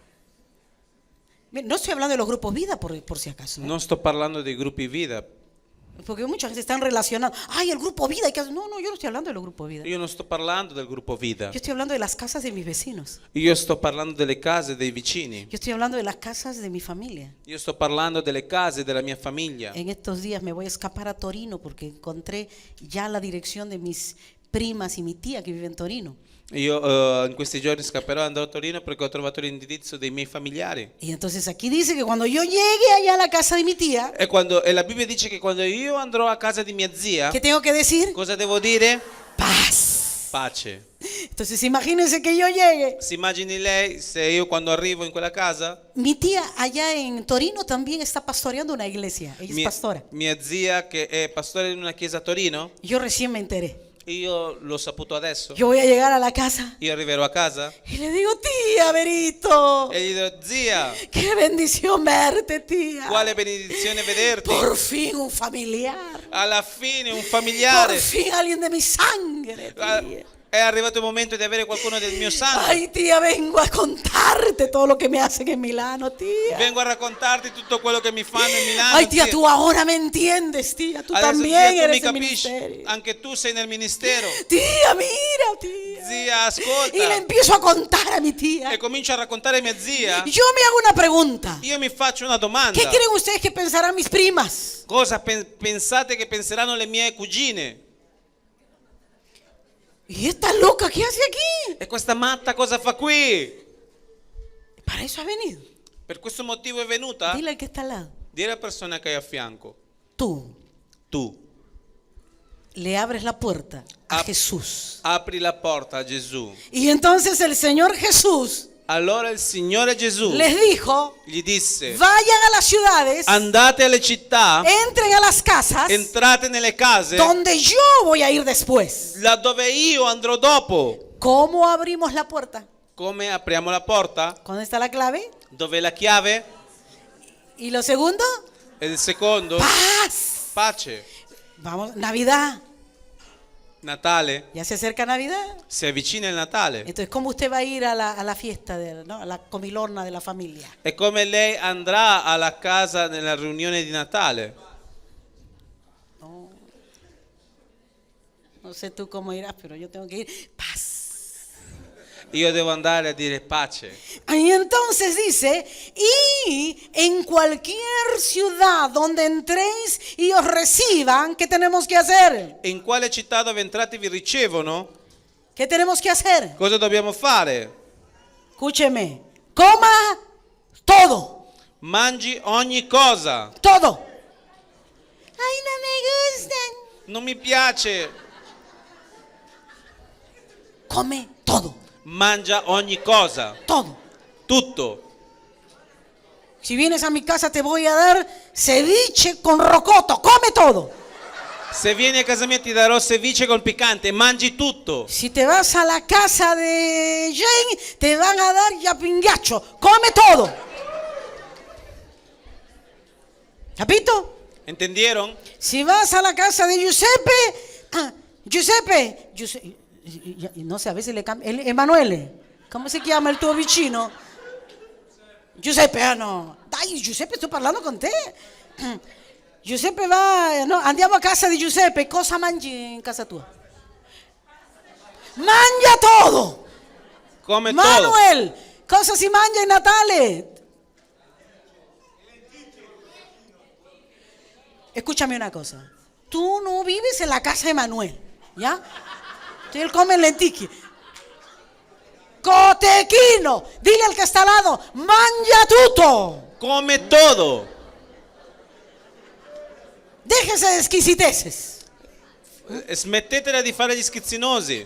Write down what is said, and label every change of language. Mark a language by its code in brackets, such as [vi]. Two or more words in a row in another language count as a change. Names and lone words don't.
[es] No estoy hablando de los grupos vida por si acaso, ¿eh? [it] Non sto parlando dei gruppi vida. [es] Porque mucha gente están relacionando. Ay, el grupo vida. No, yo no estoy hablando de los grupos vida. [it] Io non sto parlando del gruppo vida. [es] Yo estoy hablando de las casas de mis vecinos. [it] Io sto parlando delle case dei vicini. [es] Yo estoy hablando de las casas de mi familia. [it] Io sto parlando delle case della mia famiglia. [es] En estos días me voy a escapar a Torino porque encontré ya la dirección de mis primas y mi tía que vive en Torino. [it] Io in questi giorni scapperò e andrò a Torino perché ho trovato l'indirizzo dei miei familiari. [es] Y entonces aquí dice que cuando yo llegue allá a la casa de mi tía, [it] E la Bibbia dice che quando io andrò a casa di mia zia, [es] ¿qué tengo que decir? [it] cosa devo dire? [es] Paz. [it] Pace. [es] Entonces imagínense que yo llegue. [it] Si immagini lei se io quando arrivo in quella casa, [es] Mi tía allá en Torino también está pastoreando una iglesia. Ella es pastora. [it] mia zia che è pastore in una chiesa a Torino, [es] Yo recién me enteré. [it] io l'ho saputo adesso. [es] Yo voy a llegar a la casa [it] Io arriverò a casa [es] y le digo: tía Berito, [it] e gli dirò: zia, [es] qué bendición verte, tía. [it] quale benedizione vederti. [es] Por fin un familiar. [it] Alla fine un [es] Por [it] familiare. [es] fin alguien de mi sangre, tía. [it] È arrivato il momento di avere qualcuno del mio sangue. [es] Ay, tía, vengo a contarte todo lo que me hacen en Milano, tía. [it] Vengo a raccontarti tutto quello che mi fanno in Milano. [es] Ay, tía, tú ahora me entiendes, tía. Tú [it] Adesso, [es] también [it] zia, tu mi [es] eres el [it] capisci. [es] ministerio. [it] Anche tu sei nel ministero. [es] Tía, mira, tía. [it] Zia, ascolta. [es] Y le empiezo a contar a mi tía. [it] E comincio a raccontare a mia zia. [es] Yo me hago una pregunta. [it] Io mi faccio una domanda. [es] ¿Qué creen ustedes que pensarán mis primas? [it] Cosa pensate che penseranno le mie cugine? [es] ¿Y esta loca qué hace aquí? [it] E questa matta cosa fa qui? [es] Para eso ha venido. [it] Per questo motivo è venuta? [es] Dile al que está al lado. [it] Dire alla persona che hai a fianco. [es] Tú [it] Tu [es] le abres la puerta a [it] Ap- [es] Jesús. [it] apri la porta a Gesù. [es] Y entonces el Señor Jesús [it] Allora il Signore Gesù [es] les dijo: [it] gli disse: [es] vayan a las ciudades, [it] andate alle città, [es] entren a las casas, [it] entrate nelle case, [es] donde yo voy a ir después. [it] laddove io andrò dopo. [es] ¿Cómo abrimos la puerta? [it] Come apriamo la porta? [es] ¿Dónde está la clave? [it] Dov'è la chiave? [es] ¿Y lo segundo? [it] E il secondo? [es] Paz. [it] Pace. [es] Vamos, Navidad. [it] Natale. [es] Ya se acerca Navidad. [it] Si avvicina il Natale. [es] Entonces, ¿cómo usted va a ir a la fiesta, ¿no? A la comilona de la familia? [it] E come lei andrà alla casa nella riunione di Natale? [es] No sé tú cómo irás, pero yo tengo que ir. Paz. [it] Io devo andare a dire pace. [es] Y entonces dice: y en cualquier ciudad donde entréis y os reciban, ¿qué tenemos que hacer? [it] E in quale città dove entrate vi ricevono? [es] ¿Qué tenemos que hacer? [it] Cosa dobbiamo fare? [es] Escúcheme. Coma todo. [it] Mangi ogni cosa. [es] Todo. Ay, no me [it] non mi piace. [es] Come todo, [it] Mangia ogni cosa, [es] todo. [it] tutto. [es] Si vienes a mi casa te voy a dar ceviche con rocoto, come todo. [it] Se vieni a casa mia ti darò ceviche col piccante, mangi tutto. [es] Si te vas a la casa de Jane te van a dar yapingacho, come todo. [it] ¿Capito? [es] ¿Entendieron? Si vas a la casa de Giuseppe, no sé, a veces le cambia, Emanuele, ¿cómo se llama [it] il tuo vicino? Giuseppe, no, dai Giuseppe, sto parlando con te. Giuseppe va, no, andiamo a casa di Giuseppe, cosa mangi in casa tua? [es] Mangia todo. Come todo. [it] Manuel, cosa si mangia in Natale? [es] Escúchame una cosa. Tú no vives en la casa de Manuel, ¿ya? Él come [it] lenticchie. Cotechino, [es] dile al que está al lado, [it] mangia tutto. [es] Come todo. Déjese de exquisiteces. [it] Smettetela di fare gli schizzinosi.